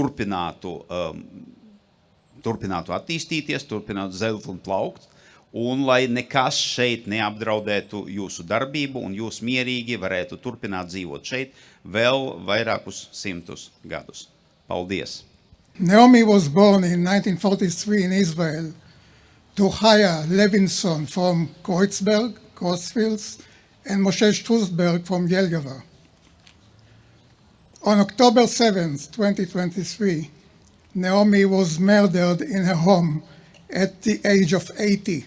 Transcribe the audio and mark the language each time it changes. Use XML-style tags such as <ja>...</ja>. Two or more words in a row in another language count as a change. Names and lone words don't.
<lv>turpinātu attīstīties, turpinātu zelt un plaukt, un lai nekas šeit neapdraudētu jūsu darbību, un jūs mierīgi varētu turpināt dzīvot šeit vēl vairākus simtus gadus. Paldies!</lv> <en>Naomi was born in 1943 in Israel to Chaya Levinson from Kreuzberg, Coesfeld, and Moshe Strusberg from Jelgava. On October 7th, 2023, Naomi was murdered in her home at the age of 80.</en>